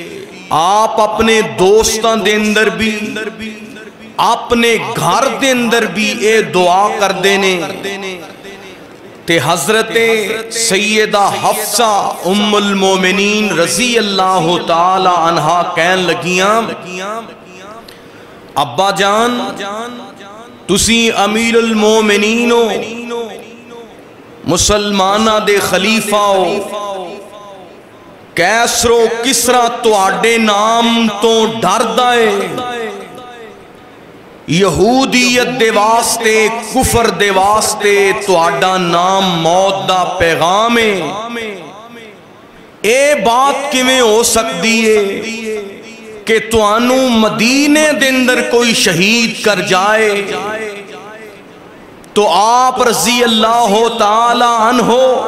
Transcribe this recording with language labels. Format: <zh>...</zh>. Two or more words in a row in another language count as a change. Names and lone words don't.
<pa>آپ اپنے دوستان دے اندر بھی اپنے گھر دے اندر بھی اے دعا کر دینے تے حضرت سیدہ حفصہ ام المومنین</pa> <ar>رضی اللہ تعالی عنہا</ar> <pa>کہن لگیاں ابا جان تسی امیر المومنین ہو مسلمانہ دے خلیفہ ہو کیسر و کسرا تواڈے نام تو ڈر دائے یہودیت دے واسطے کفر دے واسطے تواڈا نام موت دا پیغام ہے اے بات کیویں ہو سکتی ہے کہ توانو مدینے دے اندر کوئی شہید کر جائے تو آپ</pa> <ar>رضی اللہ تعالی عنہ</ar>